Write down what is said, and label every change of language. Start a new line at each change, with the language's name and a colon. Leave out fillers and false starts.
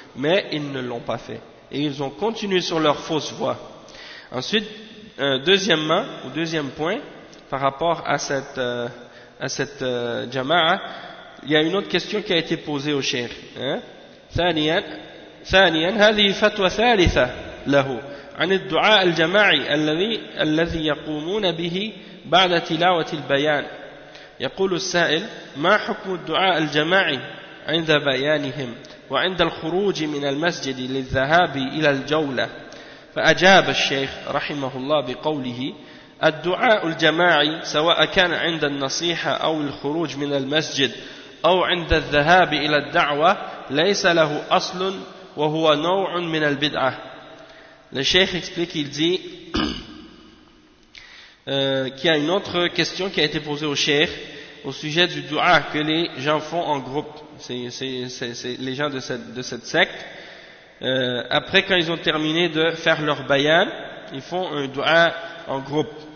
French: Mais ils ne l'ont pas fait. Et ils ont continué sur leur fausse voie. Ensuite, deuxième point, par rapport à cette jama'a, il y a une autre question qui a été posée au cheikh. Hein? Thaniyan,
Arabic: ثانيا هذه فتوى ثالثة له عن الدعاء الجماعي الذي يقومون به بعد تلاوة البيان. يقول السائل: ما حكم الدعاء الجماعي عند بيانهم وعند الخروج من المسجد للذهاب إلى الجولة؟ فأجاب الشيخ رحمه الله بقوله: الدعاء الجماعي سواء كان عند النصيحة أو الخروج من المسجد أو عند الذهاب إلى الدعوة ليس له أصل وهو نوع من البدعة.
French: Le cheikh explique, il dit qu'il y a une autre question qui a été posée au cheikh au sujet du dua que les gens font en groupe. C'est les gens de cette secte. Après, quand ils ont terminé de faire leur bayan, ils font un dua en groupe.